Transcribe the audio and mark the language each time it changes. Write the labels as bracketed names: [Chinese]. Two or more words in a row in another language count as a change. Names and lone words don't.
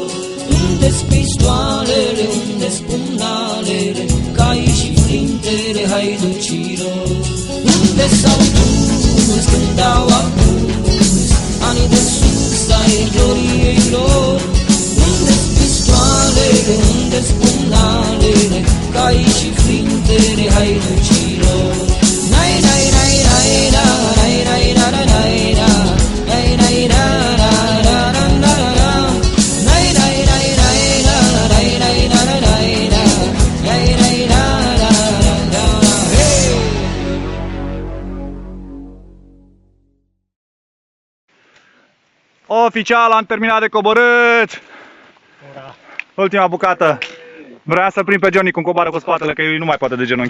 [Romanian] Unde-s pistoalele, unde-s pumnalele, cai și flintele haiducilor? Unde s-au dus când au apus anii de sus ai gloriei lor? Unde-s pistoalele, unde-s pumnalele, cai și flintele haiducilor? Nai nai nai nai da, nai nai da da nai da, nai nai da da da da da da, nai nai nai nai da, nai nai da da nai da, nai nai da da da da, hey! Oficial, am terminat de coborât! Ultima bucată. Vreau să-l prind pe Johnny cum coboară cu spatele, că el nu mai poate de genunchi.